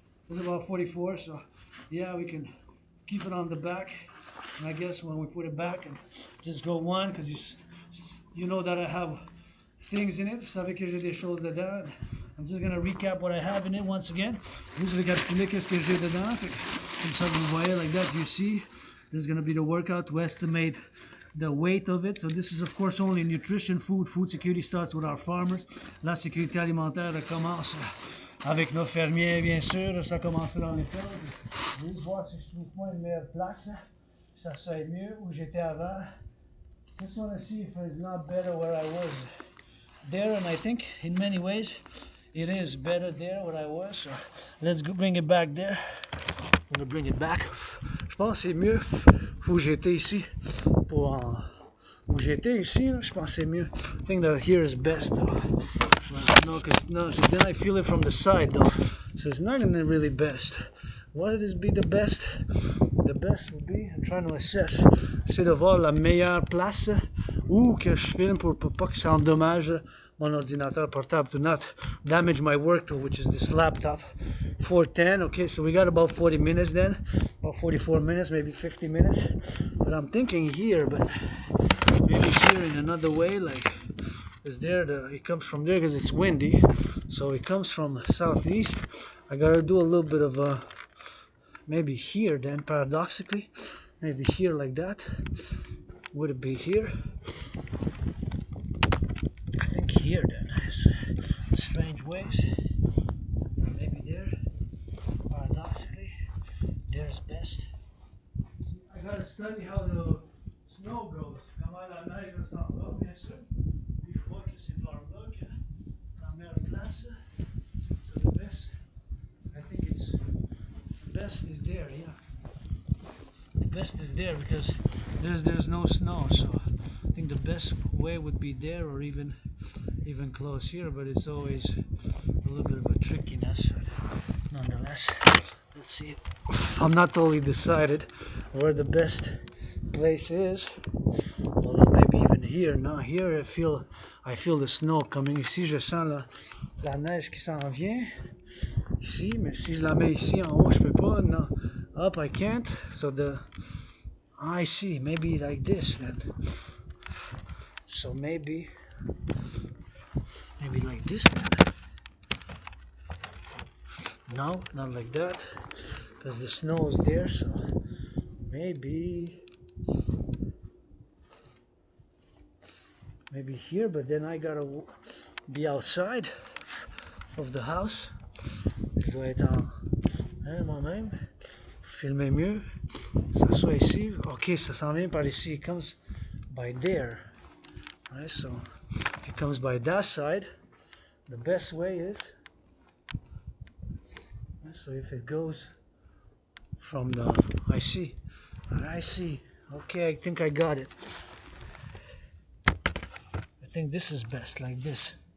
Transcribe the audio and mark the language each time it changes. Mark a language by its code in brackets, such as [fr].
[en] It's about 44, so yeah, we can keep it on the back. And I guess when we put it back and just go one, because you know that I have things in it. [fr] Vous savez que j'ai des choses dedans. [en] I'm just gonna recap what I have in it once again. [fr] Juste récapituler qu'est-ce que j'ai dedans. Comme ça vous voyez, [en] like that, you see. This is gonna be the workout to estimate the weight of it. So this is of course only nutrition, food security starts with our farmers. [fr] La sécurité alimentaire commence avec nos fermiers, bien sûr. Ça commence dans les fermes. Je vais voir si je trouve pas une meilleure place. Ça serait mieux où j'étais avant. [en] Just want to see if it's not better where I was there, and I think in many ways it is better there where I was. So let's go bring it back there. I'm gonna bring it back. [fr] Je pense que c'est mieux où j'étais ici. Où j'étais ici, je pense que c'est mieux. [en] I think that here is best though. No, then I feel it from the side though. So it's not gonna really best. What would this be the best? The best would be, I'm trying to assess, [fr] c'est de voir la meilleure place où que je filme pour pas que ça endommage mon ordinateur portable [en] to not damage my work tool, which is this laptop. 4:10. Okay, so we got about 40 minutes then, about 44 minutes, maybe 50 minutes. But I'm thinking here, but maybe here in another way, like, is there it comes from there because it's windy, so it comes from southeast. I gotta do a little bit of maybe here then, paradoxically, maybe here like that. Would it be here? I think here then, strange ways. Maybe there, paradoxically, there's best. See, I gotta study how the snow goes. [fr] Comment la neige s'en va, bien sûr. Une fois que c'est par là que la meilleure place. [en] So the best, I think it's, the best is there, yeah. The best is there because there's no snow, so I think the best way would be there or even close here, but it's always a little bit of a trickiness. Nonetheless, let's see. I'm not totally decided where the best place is, although maybe even here. No, here I feel the snow coming. [fr] Ici, je sens la neige qui s'en vient. Ici, mais si je la mets ici en haut, je peux pas. [en] No, up I can't. So I see. Maybe like this then. So maybe like this then. No, not like that, because the snow is there. So maybe here, but then I gotta be outside of the house. [fr] Je dois être moi-même, filmer mieux. Ça soit ici. Ok, ça s'en vient par ici. [en] It comes by there. Right, so if it comes by that side, the best way is, so if it goes from the, I see. Okay, I think I got it. I think this is best, like this.